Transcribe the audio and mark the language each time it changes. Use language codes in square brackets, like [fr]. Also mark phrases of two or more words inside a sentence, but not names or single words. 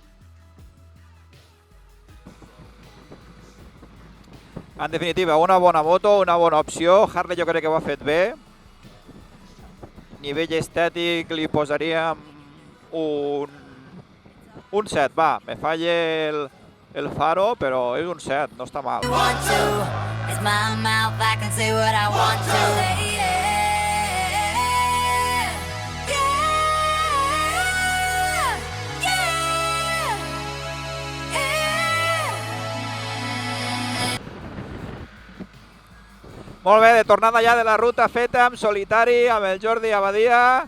[ca] En definitiva, una bona moto, una bona opció. Harley jo crec que ho ha fet bé. Nivell estètic li posaríem un 7, va. [es] Me falla el faro, [ca] però és un 7, no està mal. [en] Want to. It's my mouth, I can say what I want to. Yeah. [ca] Molt bé, de tornada ja de la ruta feta amb solitari, amb el Jordi Abadia.